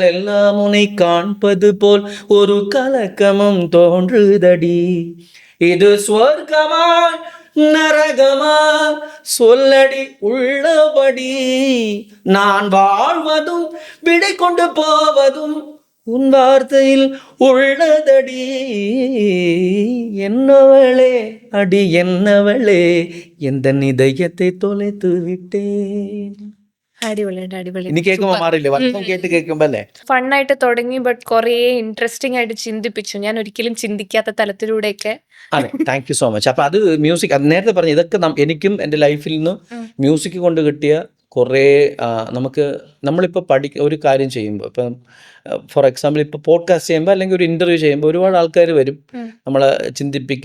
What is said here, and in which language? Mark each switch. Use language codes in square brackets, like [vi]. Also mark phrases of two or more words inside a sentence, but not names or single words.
[ta] எல்லாம் உன்னை காண்பது போல் ஒரு கலக்கமும் தோன்றுதடி, இது ஸ்வர்க்கமா நரகமா சொல்லடி உள்ளபடி, நான் வாழ்வதும் விடை கொண்டு போவதும் உன் வார்த்தையில் உள்ளதடி, என்னவளே அடி என்னவளே எந்த இதயத்தை தொலைத்து விட்டேன். [ml] അടിപൊളിയുണ്ട്, അടിപൊളി. ഇനി കേൾക്കുമ്പോ മാറില്ലേ, വർഷം കേട്ട് കേൾക്കുമ്പോ അല്ലേ. ഫണ്ണായിട്ട് തുടങ്ങി, ബട്ട് കുറേ ഇൻട്രസ്റ്റിംഗ് ആയിട്ട് ചിന്തിപ്പിച്ചു. ഞാൻ ഒരിക്കലും ചിന്തിക്കാത്ത തലത്തിലൂടെയൊക്കെ. അതെ, [en] thank you so much. [ml] അപ്പൊ അത് മ്യൂസിക്, അത് നേരത്തെ പറഞ്ഞു, ഇതൊക്കെ എനിക്കും എൻ്റെ ലൈഫിൽ നിന്ന് മ്യൂസിക് കൊണ്ട് കിട്ടിയ കുറേ നമുക്ക് നമ്മളിപ്പോൾ ഒരു കാര്യം ചെയ്യുമ്പോൾ, ഇപ്പം [en] for example [ml] ഇപ്പോൾ പോഡ്കാസ്റ്റ് ചെയ്യുമ്പോൾ അല്ലെങ്കിൽ ഒരു ഇൻ്റർവ്യൂ ചെയ്യുമ്പോൾ ഒരുപാട് ആൾക്കാർ വരും, നമ്മളെ ചിന്തിപ്പിക്കും.